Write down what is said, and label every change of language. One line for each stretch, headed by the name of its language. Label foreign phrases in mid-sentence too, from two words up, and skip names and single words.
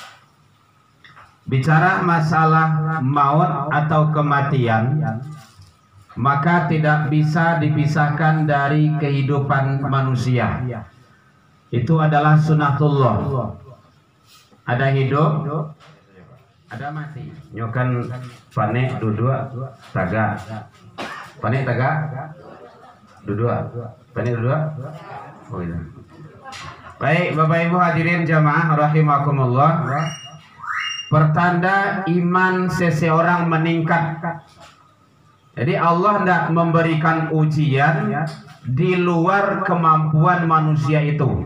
Indonesian: Bicara masalah maut atau kematian, maka tidak bisa dipisahkan dari kehidupan manusia. Itu adalah sunatullah. Ada hidup, ada mati.
Minangkabau: Nyokan panek dudua taga. Panek taga dudua. Panek dudua.
Indonesian: Oh iya. Baik Bapak Ibu hadirin
Arabic: jamaah rahimakumullah.
Indonesian: Pertanda iman seseorang meningkat Jadi Allah tidak memberikan ujian di luar kemampuan manusia itu.